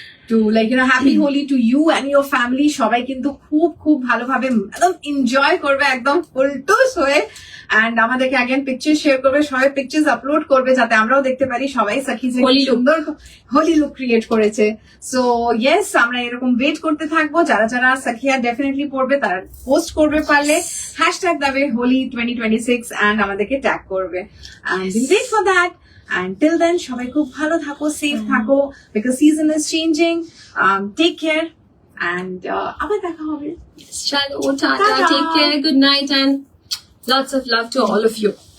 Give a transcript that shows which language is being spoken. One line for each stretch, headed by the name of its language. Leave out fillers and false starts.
English: To like happy Holi to you and your family.
Bangla: সবাই কিন্তু খুব ভালোভাবে একদম এনজয় করবে, একদম ফুলটুস হয়ে, অ্যান্ড আমাদেরকে আগেন পিকচার শেয়ার করবে, সবাই পিকচার্স আপলোড করবে যাতে আমরাও দেখতে পারি সবাই সাকিজ সুন্দর হোলি লুক ক্রিয়েট করেছে। সো ইয়েস, আমরা এরকম ওয়েট করতে থাকবো। যারা সাকিয়া ডেফিনেটলি পড়বে তারা পোস্ট করবে, পারলে হ্যাশট্যাগ দেবে হোলি 2026 অ্যান্ড আমাদেরকে ট্যাগ করবে, and wait for that. And till then, সবাই খুব ভালো থাকো, সেফ থাকো,
English: because season is changing.
Bangla: Take care, and আবার দেখা হবে।
English: Chalo, tata, take care, good night, and lots of love to all of you.